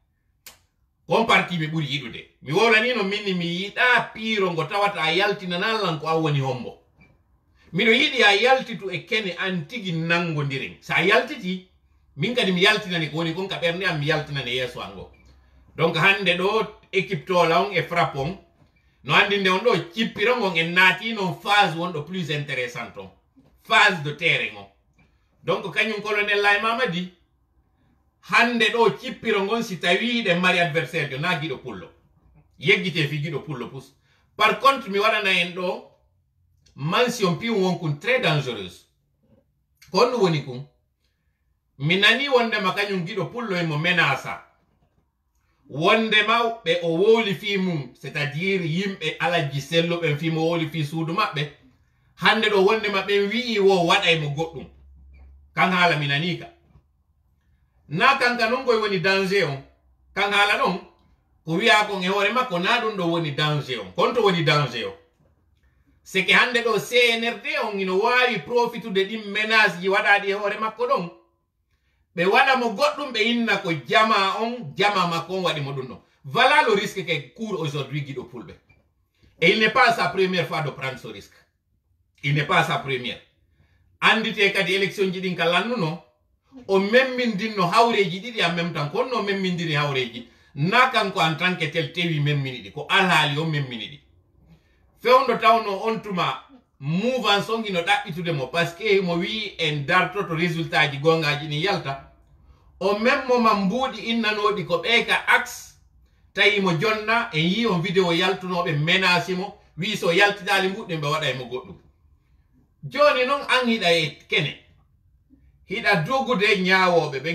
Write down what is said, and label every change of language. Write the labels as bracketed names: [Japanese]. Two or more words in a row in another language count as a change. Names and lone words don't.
[Fula] on parti mi ɓuri yiɗude mi wolwanino minni mi yiɗa piiro ngo tawata a yaltinanallan ko a woni hombo miɗo yiɗi a yaltitu e kene an tigi nangodiren sa yaltiti min kadi mi yaltinani ko woni kon ka ɓernde am mi yaltinani yeeso an ngo donc hande ɗo équipe tola on e frappe on no andinde on ɗo cippira on en naati non phase wonɗo [French] plus intéressante [Fula] on [French] phase de terrain [Fula] on donc kañum colonel lay mamadi hande ɗo cippiro ngon si tawi ɗe mari adversaire jo na giɗo pullo yeggite fi giɗo pullo pus [French] par contre [Fula] mi waɗana en ɗo mention piw wonkun [French] très dangereuse [Fula] ko ɗum woni kum mi nani wondema kañum giɗo pullo e mo menasa wondema ɓe o wowli fi mum [French] c'est à dire [Fula] yimɓe alaji sello ɓen fi mo wowli fi suudu maɓɓe hande ɗo wondema ɓen wi'i wo waɗay mo goɗɗum kan haala mi nani ka na kanka non koye woni danger on kan haala ɗon ko wiya kon e hoore makko na ɗum ɗo woni danger on kon to woni danger o [French] c'est que [Fula] hande ɗo CNRD on ino wawi profitude ɗin ménage ji waɗaɗi e hoore makko ɗon ɓe waɗa mo goɗɗum ɓe inna ko jama makko on waɗi mo ɗum ɗon [French] voilà le risque que court aujourd'hui Guido Fulɓe et il n'est pas sa première fois de prendre ce risque il n'est pas sa première [Fula] andite kadi élection ji ɗin ka lannuno o memmindinno hawreji ɗiɗi [French] en même temps [Fula] kono no memmindiri hawreji na kanko [French] en tant que tel [Fula] tewi memmini ɗi ko alhaali o memmini ɗi fewndo tawno on tuma mouvance on ino ɗaɓɓitude mo [French] par ce que [Fula] mo wi en dartoto résultat ji gongaji ɗin yalta o memmoma mbuuɗi innanoɗi ko ɓe ka axe tawi mo jonna en yi on vidéo yaltunoɓe menacé mo wi so yaltidali mbuɗɗi ɓe waɗa mo goɗɗum joni noon an hiɗa e kene hiɗa jogude ñaawoɓe ɓen